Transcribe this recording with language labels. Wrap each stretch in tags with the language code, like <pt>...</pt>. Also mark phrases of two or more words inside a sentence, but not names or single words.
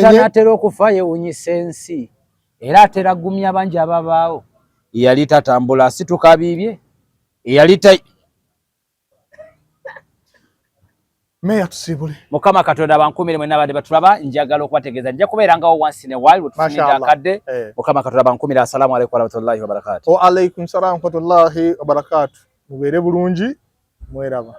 <lg>omuntu anaatera okufa yewunyisa ensi era atera gumya bangi ababaawo eyali tatambula asituka biibye eyali meya tusibule Mukama Katonda bankumire mwenna abadde batulaba njagala okubategeeza nja kubeerangawo</lg> <en>once in a while</en> <lg>wetufunidde akadde Mukama Katonda bankumire</lg> <ar>السلام عليكم ورحمة الله وبركاته وعليكم السلام ورحمة الله وبركاته</ar> <lg>mubeere bulungi mweraba</lg>